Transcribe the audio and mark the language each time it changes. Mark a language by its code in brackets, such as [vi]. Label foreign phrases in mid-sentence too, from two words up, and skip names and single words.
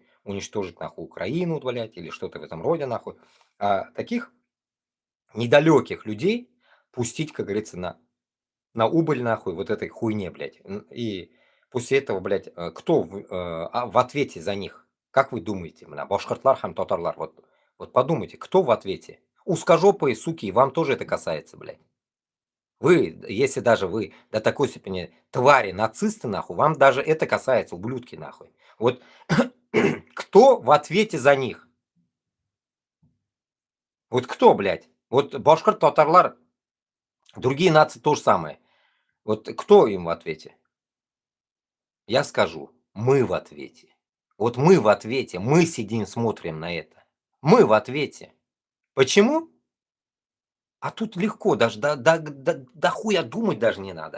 [ru] Уничтожить, нахуй, Украину, блядь, или что-то в этом роде, нахуй. А таких недалеких людей пустить, как говорится, на убыль нахуй вот этой хуйне, блядь. И после этого, блядь, кто в ответе за них? Как вы думаете, [tt] башкортлар, хам татарлар, [ru] вот подумайте, кто в ответе? Узкожопые суки, вам тоже это касается, блядь. Вы, если даже вы до такой степени твари, нацисты, нахуй, вам даже это касается, ублюдки, нахуй. Вот кто в ответе за них? Вот кто, блядь? Вот [tt] башкорт, татарлар, [ru] другие нации то же самое. Вот кто им в ответе? Я скажу, мы в ответе. Вот мы в ответе, мы сидим, смотрим на это. Мы в ответе. Почему? А тут легко, даже до хуя думать даже не надо.